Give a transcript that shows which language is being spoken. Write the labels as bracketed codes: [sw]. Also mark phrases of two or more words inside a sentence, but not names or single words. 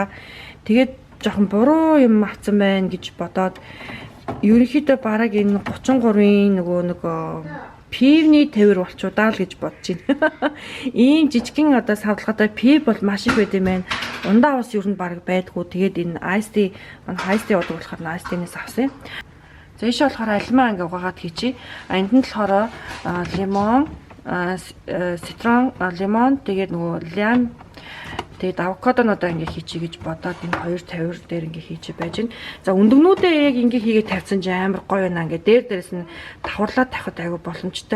[mn] Тэгээд жоохон буруу юм авсан байна гэж бодоод ерөнхийдөө бараг энэ 33-ийн нөгөө пивний тавир болчудаа л гэж бодож байна. Ийм жижигхэн одоо савлгаатай пив бол маш их байд юм байна. Ундаа ус ер нь бараг байдгүй. Тэгээд энэ [en] iced tea [mn] удаг болохоор [en] iced tea- [mn] нээс авсан. За ийш болохоор альмаа ингээ угаагаад хийчихье. Энд нь болохоор лимон, ситрон, лимон тэгээд нөгөө лайм тэгээд авокадонуудаа ингээ хийчихье гэж бодоод энэ хоёр тавир дээр ингээ хийчих байж байна. За өндөгнүүдээ яг ингээ хийгээд тавьсан чинь амар гоё байна. Ингээ дээрээс нь давхарлаад тавихад аягүй боломжтой.